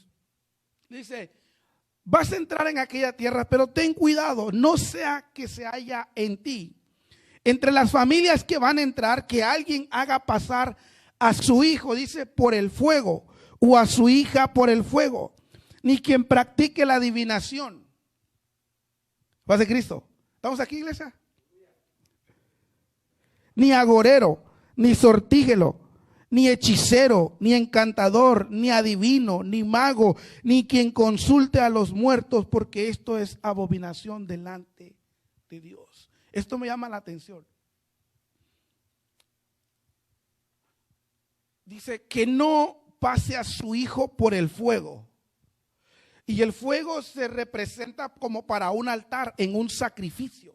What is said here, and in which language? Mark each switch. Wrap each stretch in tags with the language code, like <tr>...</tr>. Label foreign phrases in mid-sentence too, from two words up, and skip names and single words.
<es>Dice: vas a entrar en aquella tierra, pero ten cuidado, no sea que se haya en ti, entre las familias que van a entrar, que alguien haga pasar a su hijo, dice, por el fuego, o a su hija por el fuego, ni quien practique la adivinación. Paz de Cristo. ¿Estamos aquí, iglesia? Ni agorero, ni sortígelo, ni hechicero, ni encantador, ni adivino, ni mago, ni quien consulte a los muertos, porque esto es abominación delante de Dios. Esto me llama la atención. Dice que no pase a su hijo por el fuego. Y el fuego se representa como para un altar, en un sacrificio.</es>